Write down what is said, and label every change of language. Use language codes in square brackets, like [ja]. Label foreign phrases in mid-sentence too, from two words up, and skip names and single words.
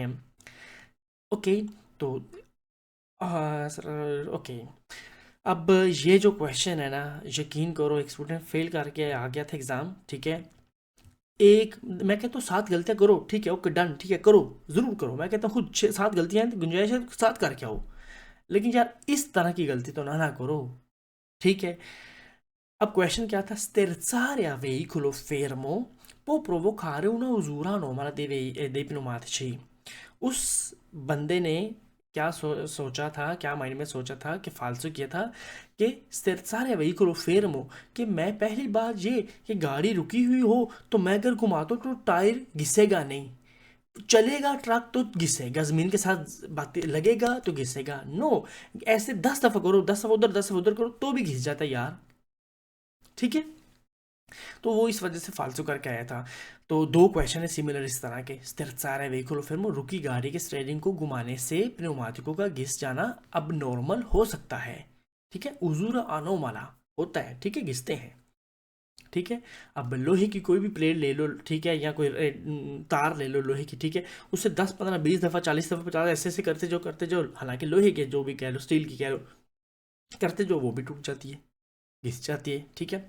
[hi] ओके, तो ओके, अब ये जो क्वेश्चन है ना, यकीन करो एक स्टूडेंट फेल करके आ गया था एग्ज़ाम, ठीक है। एक, मैं कहता हूँ 7 गलतियाँ करो, ठीक है, [en] OK done, [hi] ठीक है, करो, ज़रूर करो, मैं कहता हूँ खुद 7 गलतियाँ हैं तो गुंजाइश है 7 करके आओ, लेकिन यार इस तरह की गलती तो ना करो, ठीक है। अब क्वेश्चन क्या था, [it] sterzare a veicolo fermo può provocare una usura anomala dei pneumatici। [hi] उस बंदे ने क्या सोचा था, क्या माइंड में सोचा था, कि फालतू किया था कि [it] sterzare a veicolo fermo, [hi] कि मैं पहली बात ये कि गाड़ी रुकी हुई हो तो मैं अगर घुमाता हूँ तो टायर घिसेगा नहीं, चलेगा ट्रक तो घिसेगा, जमीन के साथ बातें लगेगा तो घिसेगा, नो, ऐसे 10 दफा करो, 10 दफा उधर 10 दफा उधर करो तो भी घिस जाता है यार, ठीक है। तो वो इस वजह से फालतू करके आया था। तो 2 क्वेश्चन है सिमिलर इस तरह के, [it] sterzare veicolo fermo, [hi] रुकी गाड़ी के स्टीयरिंग को घुमाने से pneumatico का घिस जाना अब नॉर्मल हो सकता है, ठीक है, [it] usura anomala [hi] होता है, ठीक है, घिसते हैं, ठीक है। अब लोहे की कोई भी प्लेट ले लो, ठीक है, या कोई तार ले लो लोहे की, ठीक है, उससे 10 15 20 दफ़ा 40 दफ़ा 50 ऐसे ऐसे करते जो हालांकि लोहे के जो भी कह लो, स्टील की कह लो, करते जो वो भी टूट जाती है, घिस जाती है, ठीक है।